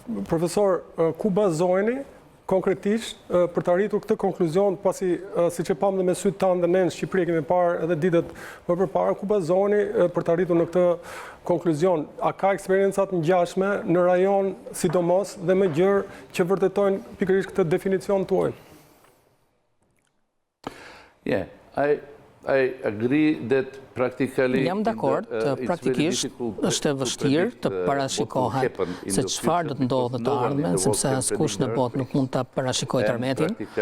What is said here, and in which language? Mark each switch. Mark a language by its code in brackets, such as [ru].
[sq] Profesor, ku bazoheni konkretisht për të arritur këtë konkluzion, pasi siç e pam dhe me sytë tanë dhe ne në Shqipëri kemi parë edhe ditët më përpara, ku bazoheni për të arritur në këtë konkluzion? A ka eksperiencat ngjashme në rajon sidomos dhe me gjërë që vërtetojnë pikërisht këtë definicion tuaj? [en] Yeah, I agree that practically [sq] jam dakord, praktikisht është e vështirë të parashikohet se çfarë do të ndodhë në të ardhmen, sepse askush në botë nuk mund ta parashikojë tërmetin.